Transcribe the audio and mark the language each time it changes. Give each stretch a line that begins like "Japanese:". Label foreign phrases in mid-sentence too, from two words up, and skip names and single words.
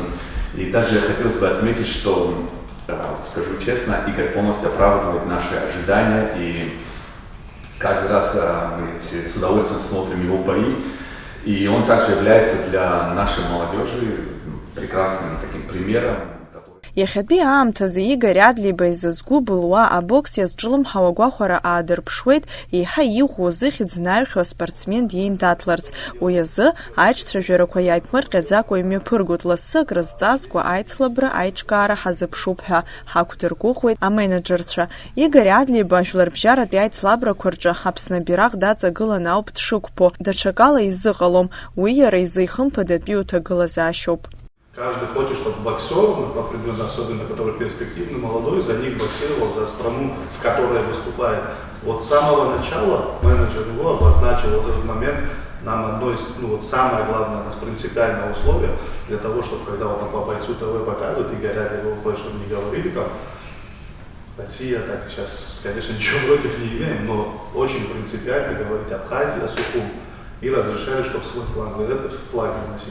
Russian: И также хотелось бы отметить, что, скажу честно, Игорь полностью оправдывает наши ожидания, и каждый раз мы все с удовольствием смотрим его бои, и он также является для нашей молодежи прекрасным таким примером.
Abkhazian: Иахьатәи аамҭазы Игорь Адлеиба изызку былуа абокс иазҿлымҳауа агәахәара аадырԥшуеит, еиҳа иӷәӷәоу зыхьӡ наҩхьо аспортсмен диеиндаҭларц. Уи азы аиҿцәажәарақәа иааиԥмырҟьаӡакәа имҩаԥыргоит, лассы акрызҵазкуа аицлабра аиҿкаара ҳазыԥшуп ҳәа ҳақәдыргәыӷуеит аменеджерцәа. Игорь Адлеиба ажәларбжьаратәи аицлабрақәа рҿы Аԥсны абираҟ даҵагыланы ауп дшықәԥо, даҽакала изыҟалом, уи иара изы ихымԥадатәи уҭагылазаашьоуп.
Russian: Каждый хочет, чтобы боксер, определенно, особенно который перспективный, молодой, за них боксировал, за страну, в которой выступает. Вот с самого начала менеджер его обозначил вот этот момент, нам одно из, самое главное, у нас принципиальное условие для того, чтобы когда вот по бойцу ТВ показывают, и горят его уходят, чтобы не говорили, как Россия, так сейчас, конечно, ничего против не имеем, но очень принципиально говорить Абхазия, Сухум, и разрешали, чтобы свой флаг носить.